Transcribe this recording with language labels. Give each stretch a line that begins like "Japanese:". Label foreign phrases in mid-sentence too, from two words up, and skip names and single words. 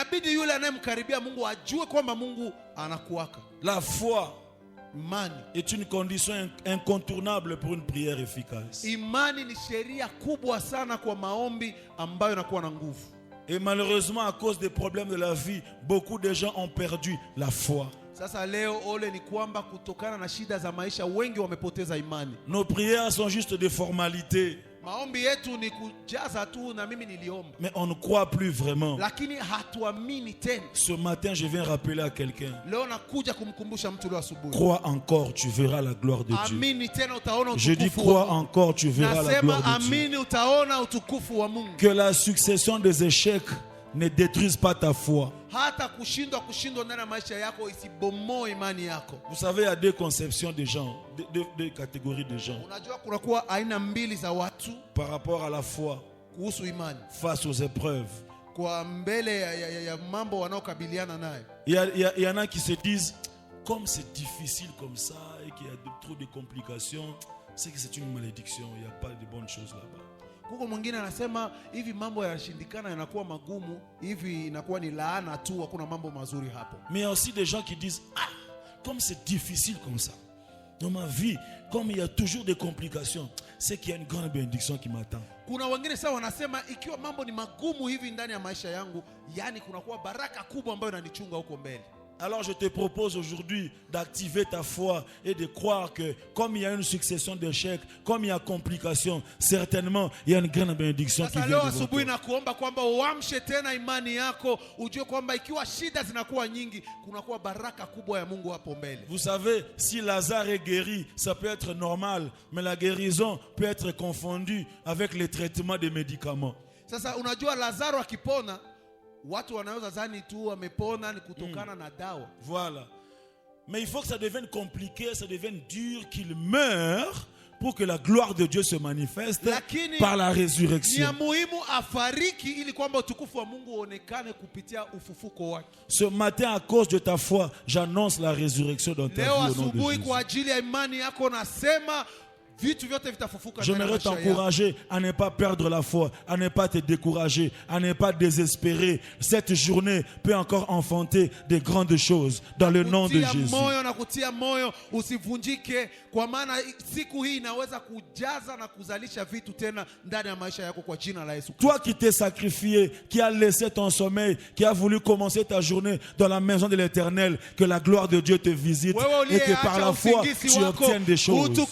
French: La foi est une condition incontournable pour une prière efficace. Et malheureusement, à cause des problèmes de la vie, beaucoup de gens ont perdu la foi.
Swahili: Sasa leo ole ni kwamba kutokana na shida za maisha wengi wamepoteza imani.
French: Nos prières sont juste des formalités.
Swahili: Maombi yetu ni kujaza tu na mimi niliomba.
French: Mais on ne croit plus vraiment.
Swahili: Lakini hatuamini tena.
French: Ce matin, je viens rappeler à quelqu'un.
Swahili: Leo nakuja kumkumbusha mtu leo asubuhi.
French: Crois encore, tu verras la gloire de Dieu.
Swahili: Amini tena utaona utukufu.
French: Je dis crois encore, tu verras la gloire de Dieu.
Swahili: Nasema amini utaona utukufu wa Mungu.
French: Que la succession des échecs ne détruise pas ta foi.
Swahili: Hata kushindwa ndani ya maisha yako isibomoe imani yako.
French: Vous savez, il y a deux conceptions de gens, deux catégories de gens.
Swahili: Unajua kunakuwa aina mbili za watu
French: par rapport à la foi
Swahili: kuhusu imani
French: face aux épreuves.
Swahili: Kwa mbele ya mambo wanaokabiliana nayo.
French: Il y en a qui se disent comme c'est difficile comme ça et qu'il y a trop de complications, c'est que c'est une malédiction, il n'y a pas de bonnes choses là-bas.
Swahili: Huko mwingine anasema hivi mambo yanashindikana yanakuwa magumu, hivi inakuwa ni laana tu, hakuna mambo mazuri hapo.
French: Mais il y a aussi des gens qui disent comme c'est difficile comme ça. Dans ma vie, comme il y a toujours des complications, c'est qu'il y a une grande bénédiction qui m'attend.
Swahili: Kuna wengine sasa wanasema ikiwa mambo ni magumu hivi ndani ya maisha yangu, yani kunakuwa baraka kubwa ambayo inanichunga huko mbele.
French: Alors je te propose aujourd'hui d'activer ta foi et de croire que comme il y a une succession d'échecs, comme il y a complications, certainement il y a une grande bénédiction qui vient devant toi.
Swahili: Sasa leo asubuhi na kuomba kwamba uamshe tena imani yako, ujue kwamba ikiwa shida zinakuwa nyingi, kunakuwa baraka kubwa ya Mungu hapo mbele.
French: Vous savez, si Lazare est guéri, ça peut être normal, mais la guérison peut être confondue avec les traitements des médicaments.
Swahili: Sasa unajua Lazaro akipona, watu wanaweza zani tu wamepona ni kutokana na dawa.
French: Voilà. Mais il faut que ça devienne compliqué, ça devienne dur, qu'il meure pour que la gloire de Dieu se manifeste par la résurrection.
Swahili: Ni muhimu afariki ili kwamba utukufu wa Mungu uonekane kupitia ufufuko wake.
French: Ce matin, à cause de ta foi, j'annonce la résurrection dans ta vie au nom de Jésus.
Swahili: Kwa ajili ya imani yako nasema
French: j'aimerais t'encourager à ne pas perdre la foi, à ne pas te décourager, à ne pas désespérer. Cette journée peut encore enfanter des grandes choses dans le nom de Jésus. Toi qui t'es sacrifié, qui as laissé ton sommeil, qui as voulu commencer ta journée dans la maison de l'Éternel, que la gloire de Dieu te visite et que par la foi tu obtiennes des choses.